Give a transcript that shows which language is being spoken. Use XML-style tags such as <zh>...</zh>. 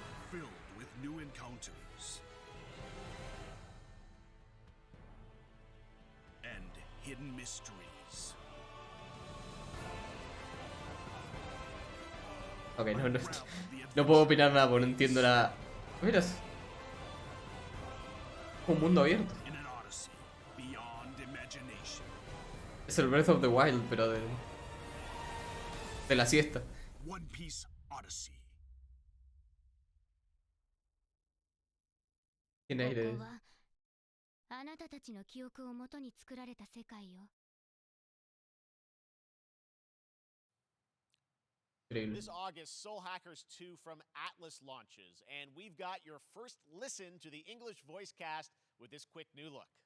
<en>Filled with new encounters and hidden mysteries.</en> <es>Ok, no puedo opinar nada porque no entiendo nada. Mira, es un mundo abierto.</es> <en>In an odyssey beyond imagination.</en> <es>Es el Breath of the Wild, pero de la siesta.</es> <en>One Piece Odyssey.</en> <es>Tiene aire.</es> <ja>あなたたちの記憶をもとに作られた世界よ。</ja> <en>This August, Soul Hackers 2 from Atlas launches, and we've got your first listen to the English voice cast with this quick new look.</en>